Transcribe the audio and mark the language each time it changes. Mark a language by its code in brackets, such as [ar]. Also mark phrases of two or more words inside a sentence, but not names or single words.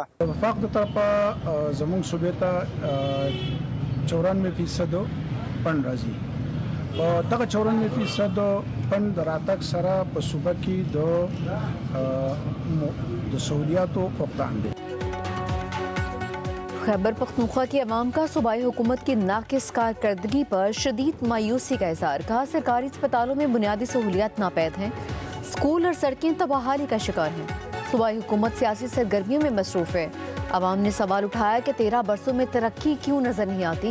[ps] وفاق د طرفه زمونږ صوبې ته 94% فند راځي. او دغه 94% فند د راتګ سره په صوبه کې د سہولیاتو فقدان دی. [ur] خیبر پختونخوا کی عوام کا صوبائی حکومت کی ناقص کارکردگی پر شدید مایوسی کا اظہار. کہا سرکاری ہسپتالوں میں بنیادی سہولیات ناپید ہیں، اسکول اور سڑکیں تباہ حالی کا شکار ہیں. صوبائی حکومت سیاسی سرگرمیوں میں مصروف ہے۔ عوام نے سوال اٹھایا کہ 13 برسوں میں ترقی کیوں نظر نہیں آتی.